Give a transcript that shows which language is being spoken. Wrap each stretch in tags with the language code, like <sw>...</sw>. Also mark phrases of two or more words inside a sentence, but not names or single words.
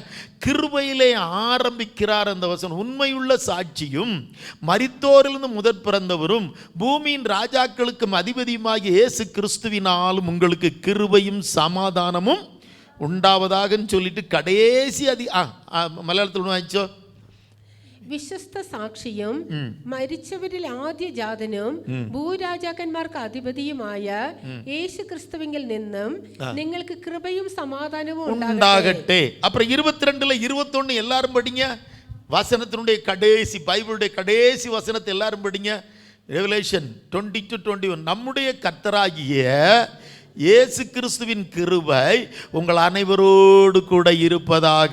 <ta>கிருபையிலே ஆரம்பிக்கிறார் அந்த வசனம். உண்மையுள்ள சாட்சியும் மரித்தோரிலிருந்து முதற் பிறந்தவரும் பூமியின் ராஜாக்களுக்கும் அதிபதியுமாகிய இயேசு கிறிஸ்துவினாலும் உங்களுக்கு கிருபையும் சமாதானமும் உண்டாவதாகன்னு சொல்லிட்டு கடைசி மலையாளத்தில் ஒன்று ஆயிடுச்சோ,</ta> <ml>വിശ്വസ്ത സാക്ഷിയും മരിച്ചവരിൽ ആദ്യജാതനും ഭൂരാജാക്കന്മാർക്ക് അധിപതിയുമായ യേശു ക്രിസ്തുവിങ്കിൽ നിന്നും നിങ്ങൾക്ക് കൃപയും സമാധാനവും ഉണ്ടാകട്ടെ.</ml> <ta>அப்புறம் 22-21 எல்லாரும் படிங்க. வசனத்தினுடைய கடைசி, பைபிளுடைய கடைசி வசனத்தை எல்லாரும் படிங்க. ரெவலேஷன் 20-21. நம்முடைய கர்த்தராகிய இயேசு கிறிஸ்துவின் கிருபை உங்கள் அனைவரோடு கூட இருப்பதாக.</ta>